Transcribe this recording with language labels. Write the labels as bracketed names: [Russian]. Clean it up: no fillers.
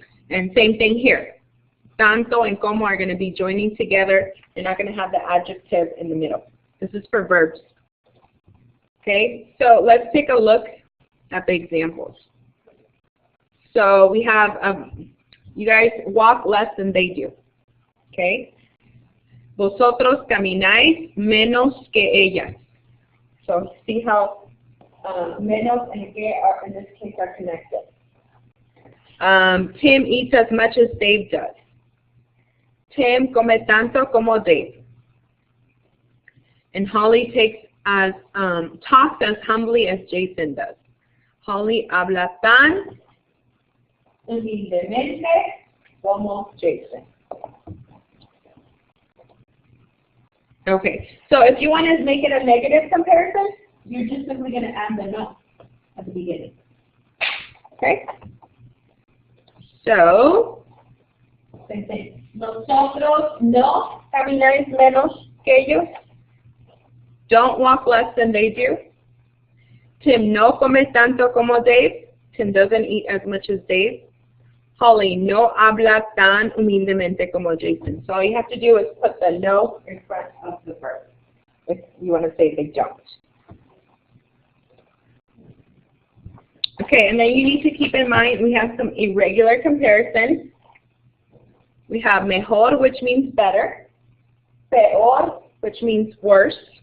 [English] And same thing here. Tanto and como are going to be joining together. You're not going to have the adjective in the middle. This is for verbs. Okay, so let's take a look at the examples. So we have, you guys walk less than they do. Okay. [Spanish] Vosotros camináis menos que ellas. [English] So see how menos and que are, in this case, are connected. Tim eats as much as Dave does. [Spanish] Tim come tanto como Dave. [English] And Holly talks as humbly as Jason does. [Spanish] Holly habla tan Humildemente como Jason. [English] Okay, so if you want to make it a negative comparison, You're just simply going to add the no at the beginning. okay? So, [Spanish] Same thing. Nosotros no camináis menos que ellos. [English] Don't walk less than they do. [Spanish] Tim no come tanto como Dave. [English] Tim doesn't eat as much as Dave. [Spanish] Holly no habla tan humildemente como Jason. [English] So all you have to do is put the no in front of the verb if you want to say they don't. Okay, and then you need to keep in mind we have some irregular comparisons. We have mejor, which means better. Peor, which means worse.